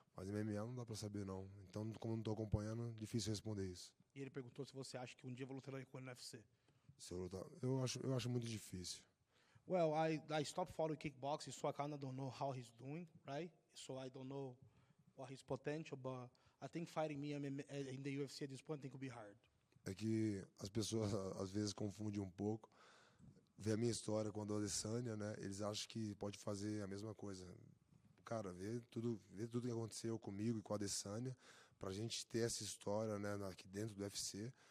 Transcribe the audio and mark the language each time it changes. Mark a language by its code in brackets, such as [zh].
[pt] Mas MMA não dá pra saber, não. Então, como não tô acompanhando, difícil responder isso. E ele perguntou se você acha que um dia eu vou lutar com ele no UFC. Se eu lutar, eu acho muito difícil. [en] Well, I stopped following kickboxing, so I kind of don't know how he's doing, right? So I don't know what his potential, but I think fighting me in the UFC at this point I think will be hard. [pt] É que as pessoas às vezes confundem um pouco. Vê a minha história com a do Adesanya, né? Eles acham que pode fazer a mesma coisa. Cara, vê tudo que aconteceu comigo e com a Adesanya, pra gente ter essa história, né, aqui dentro do UFC.